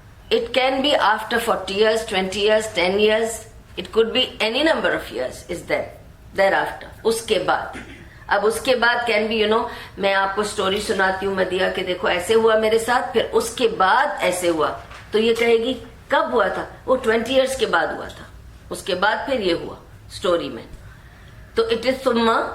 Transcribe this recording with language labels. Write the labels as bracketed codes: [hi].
[en] It can be after 40 years, 20 years, 10 years. It could be any number of years is there after. [ur] اس کے بعد. اب اس کے بعد [en] can be [ur] میں آپ کو سٹوری سناتی ہوں مدیہ کہ دیکھو ایسے ہوا میرے ساتھ، پھر اس کے بعد ایسے ہوا، تو یہ کہے گی کب ہوا تھا؟ وہ 20 years کے بعد ہوا تھا، اس کے بعد پھر یہ ہوا اسٹوری میں. تو [en] it is [ur] ثم.